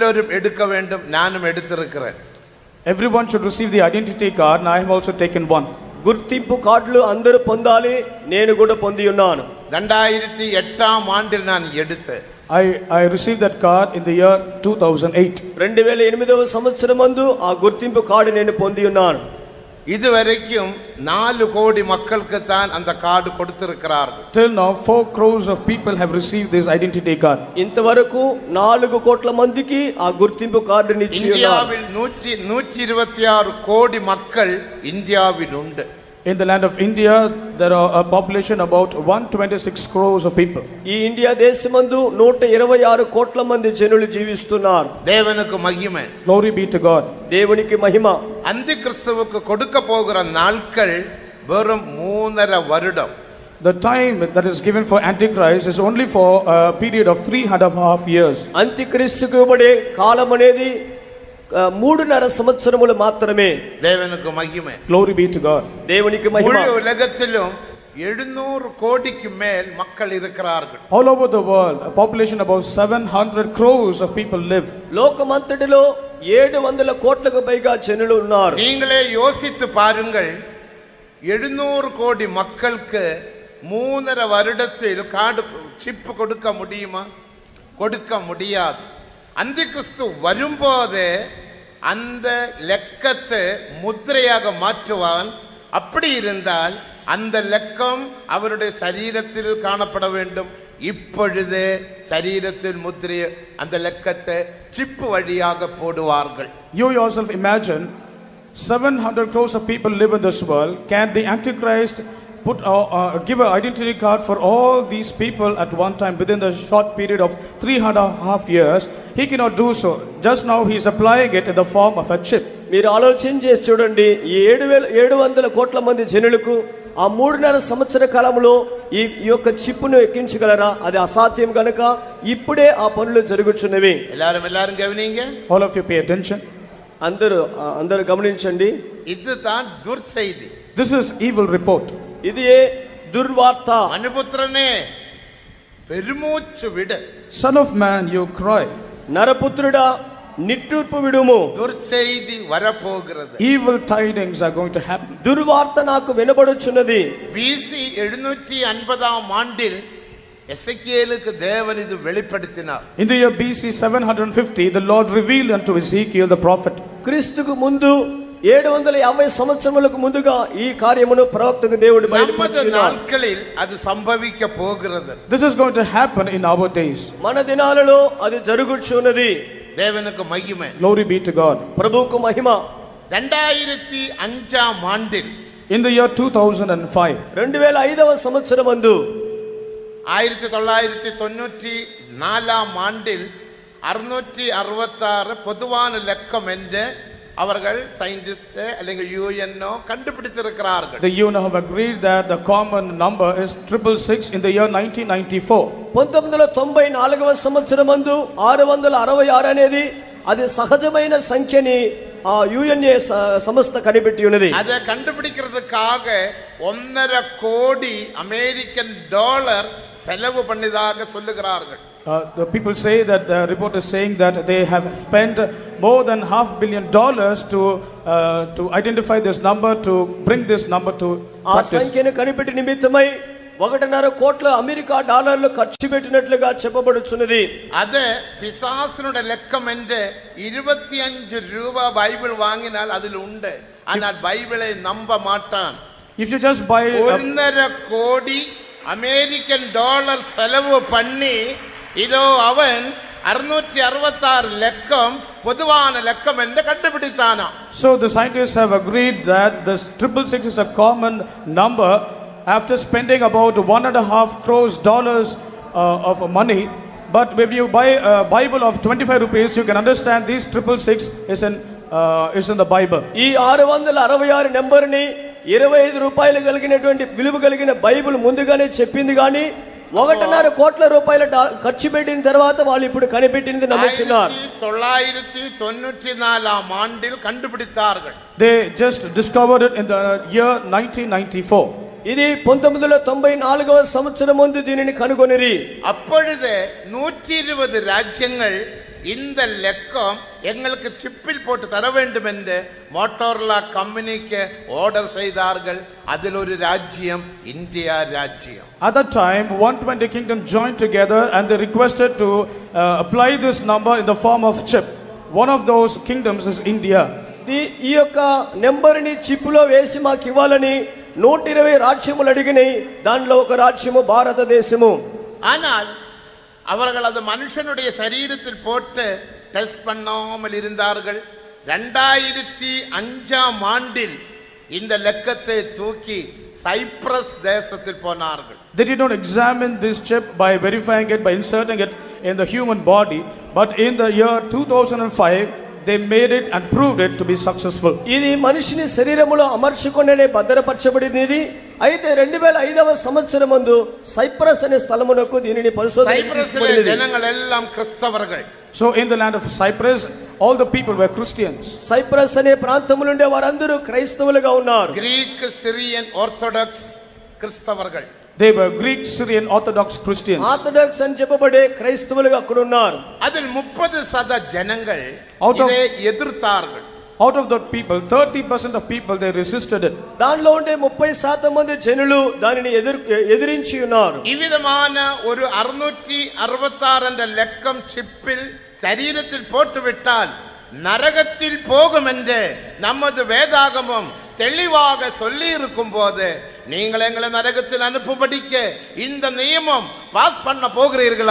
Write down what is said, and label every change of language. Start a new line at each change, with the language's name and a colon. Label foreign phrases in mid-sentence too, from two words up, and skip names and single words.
Tamil: எடுக்க வேண்டும். நானும் எடுத்திருக்கிறேன்.
English: Everyone should receive the identity card, and I have also taken one.
Telugu: గుర్తింపు కార్డులు అందరూ పొందాలి, నేను కూడా పొంది ఉన్నాను.
Tamil: 2008 ஆண்டில் நான் எடுத்தேன்.
English: I received that card in the year 2008.
Telugu: 2008వ సంవత్సరమందు ఆ గుర్తింపు కార్డు నేను పొంది ఉన్నాను.
Tamil: இதுவரைக்கும் 4 கோடி மக்களுக்கு தான் அந்த கார்டு கொடுத்திருக்கிறார்கள்.
English: Till now 4 crores of people have received this identity card.
Telugu: ఇంతవరకు 4 కోట్ల మందికి ఆ గుర్తింపు కార్డుని ఇచ్చి ఉన్నారు.
Tamil: இந்தியாவில் 126 கோடி மக்கள் இந்தியாவில் உண்டு.
English: In the land of India, there are a population about 126 crores of people.
Telugu: ఈ ఇండియా దేశమందు 126 కోట్ల మంది జనులు జీవిస్తున్నారు.
Tamil: தேவனுக்கு மகிமை.
English: Glory be to God.
Telugu: దేవునికి మహిమ.
Tamil: அந்தி கிறிஸ்துவுக்கு கொடுக்க போகிற நாட்கள் வெறும் 3.5 வருடம்.
English: The time that is given for Antichrist is only for a period of 3.5 years.
Telugu: అంత్యక్రీస్తుకు ఇవ్వబడే కాలం అనేది 3.5 సంవత్సరములు మాత్రమే.
Tamil: தேவனுக்கு மகிமை.
English: Glory be to God.
Telugu: దేవునికి మహిమ.
Tamil: முழு உலகத்திலும் 700 கோடிக்கு மேல் மக்கள் இருக்கிறார்கள்.
English: All over the world, a population about 700 crores of people live.
Telugu: లోకమంతటిలో 700 కోట్లకు పైగా జనులు ఉన్నారు.
Tamil: நீங்களே யோசித்து பாருங்கள், 700 கோடி மக்களுக்கு 3.5 வருடத்தில்
English: card chip
Tamil: கொடுக்க முடியுமா? கொடுக்க முடியாது. அந்தி கிறிஸ்து வரும்போது அந்த லெக்கத்தை முத்திரையாக மாற்றுவான். அப்படி இருந்தால் அந்த லெக்கம் அவருடைய சரீரத்தில் காணப்பட வேண்டும். இப்பொழுது சரீரத்தில் முத்திரை அந்த லெக்கத்தை சிப்பு வழியாக போடுவார்கள்.
English: You yourself imagine 700 crores of people live in this world. Can the Antichrist give an identity card for all these people at one time within the short period of 3.5 years? He cannot do so. Just now he is applying it in the form of a chip.
Telugu: మీరు ఆలోచన చేసి చూడండి, 700 కోట్ల మంది జనులకు ఆ 3.5 సంవత్సర కాలంలో ఈ యొక్క చిప్పును ఎక్కించగలరా? అది అసాధ్యం గనుక ఇప్పుడే ఆ పనులు జరుగుచున్నవి.
Tamil: எல்லாரும் கவனிங்க.
English: All of you pay attention.
Telugu: అందరూ గమనించండి.
Tamil: இதுதான் துர்செய்தி.
English: This is evil report.
Telugu: ఇది దుర్వార్త.
Tamil: மனுபுத்திரனே பெருமூச்சு விடு.
English: Son of man, you cry.
Telugu: నరపుత్రుడా నిట్టూర్పు విడుము.
Tamil: துர்செய்தி வரப்போகிறது.
English: Evil tidings are going to happen.
Telugu: దుర్వార్త నాకు వినబడుచున్నది.
Tamil: BC 750 ஆண்டில் எசேக்கியேலுக்கு தேவன் இது வெளிப்படுத்தினார்.
English: In the year BC 750, the Lord revealed unto Ezekiel the prophet.
Telugu: క్రీస్తుకు ముందు 750 సంవత్సరములకు ముందుగా ఈ కార్యమును ప్రవక్తకు దేవుడు బయలుపరిచాడు.
Tamil: నాட்களில் அது சம்பவிக்க போகிறது.
English: This is going to happen in our days.
Telugu: మన దినాలలో అది జరుగుచున్నది.
Tamil: தேவனுக்கு மகிமை.
English: Glory be to God.
Telugu: ప్రభువుకు మహిమ.
Tamil: 2005 ஆண்டில்
English: In the year 2005,
Telugu: 2005వ సంవత్సరమందు
Tamil: 1994 ஆண்டில் 666 பொதுவான லெக்கம் என்று அவர்கள் சயின்டிஸ்ட் அல்லது யுஎன்ஓ கண்டுபிடித்திருக்கிறார்கள்.
English: The UN have agreed that the common number is 666 in the year 1994.
Telugu: 1994వ సంవత్సరమందు 666 అనేది అది సహజమైన సంఖ్యని ఆ యుఎన్ఏ సంస్థ కనిపెట్టి ఉన్నది.
Tamil: அதை கண்டுபிடிக்கிறதுக்காக 1.5 கோடி
English: American dollar
Tamil: செலவு பண்ணியதாக சொல்லுகிறார்கள்.
English: The people say that the report is saying that they have spent more than $500 million to identify this number, to bring this number to practice.
Telugu: ఆ సంఖ్యను కనిపెట్టి నిమిత్తమై 1.5 కోట్ల అమెరికా డాలర్లు ఖర్చు పెట్టినట్లుగా చెప్పబడుచున్నది.
Tamil: அது பிசாசுனுடைய லெக்கம் என்று 25 ரூபாய் பைபிள் வாங்கினால் அதில் உண்டு. ஆனால் பைபிளை நம்ப மாட்டான்.
English: If you just buy
Tamil: 1.5 கோடி
English: American dollar
Tamil: செலவு பண்ணி இதோ அவன் 666 லெக்கம் பொதுவான லெக்கம் என்று கண்டுபிடித்தானா.
English: So the scientists have agreed that this 666 is a common number after spending about $1.5 crores of money. But if you buy a Bible of 25 rupees, you can understand this 666 is in the Bible.
Telugu: ఈ 666 నెంబర్ని 25 రూపాయలు కలిగినటువంటి విలువ కలిగిన బైబిల్ ముందుగానే చెప్పింది కానీ 1.5 కోట్ల రూపాయల ఖర్చు పెట్టిన తర్వాత వాళ్ళు ఇప్పుడు కనిపెట్టినది నమ్ముతున్నారు.
Tamil: 1994 ஆண்டில் கண்டுபிடித்தார்கள்.
English: They just discovered it in the year 1994.
Telugu: ఇది 1994వ సంవత్సరం ముందు దీనిని కనుగొనిరి.
Tamil: அப்பொழுது 120 ராஜ்யங்கள் இந்த லெக்கம் எங்களுக்கு சிப்பில் போட்டு தர வேண்டும் என்று மோட்டோரோலா
English: company order
Tamil: செய்தார்கள். அதில் ஒரு ராஜ்யம் இந்தியா ராஜ்யம்.
English: At that time, 120 kingdoms joined together and they requested to apply this number in the form of chip. One of those kingdoms is India.
Telugu: ఈ యొక్క నెంబర్ని చిప్పులో వేసి మాకు ఇవ్వాలని 120 రాజ్యములు అడిగినాయి. దానిలో ఒక రాజ్యము భారతదేశము.
Tamil: ஆனால் அவர்கள் அது மனுஷனுடைய சரீரத்தில் போட்டு டெஸ்ட் பண்ணாமல் இருந்தார்கள். 2005 ஆண்டில் இந்த லெக்கத்தை தூக்கி சைப்ரஸ் தேசத்தில் போனார்கள்.
English: They did not examine this chip by verifying it, by inserting it in the human body, but in the year 2005 they made it and proved it to be successful.
Telugu: ఇది మనిషిని శరీరములో అమర్చుకొనే భద్రపరచబడినది. అయితే 2005వ సంవత్సరమందు సైప్రస్ అనే స్థలమునకు దీనిని
Tamil: சைப்ரஸிலே ஜனங்கள் எல்லாம் கிறிஸ்தவர்கள்.
English: So in the land of Cyprus, all the people were Christians.
Telugu: సైప్రస్ అనే ప్రాంతము నుండి వారందరూ క్రైస్తవులుగా ఉన్నారు.
English: Greek Syrian Orthodox
Tamil: கிறிஸ்தவர்கள்.
English: They were Greek, Syrian, Orthodox Christians.
Telugu: ఆర్థడాక్స్ అని చెప్పబడే క్రైస్తవులుగా అక్కడ ఉన్నారు.
Tamil: அதில் 30% ஜனங்கள்
English: Out of-
Tamil: இதை எதிர்த்தார்கள்.
English: Out of that people, 30% of people, they resisted it.
Telugu: దానిలో ఉండే 30% మంది జనులు దానిని ఎదిరించి ఉన్నారు.
Tamil: இவ்விதமான ஒரு 666 என்ற லெக்கம் சிப்பில் சரீரத்தில் போட்டுவிட்டால் நரகத்தில் போகும் என்று நமது வேதாகமம் தெளிவாக சொல்லி இருக்கும் போது நீங்கள் எங்களை நரகத்தில் அனுப்பும்படிக்க இந்த நியமம் பாஸ் பண்ண போகிறீர்களா?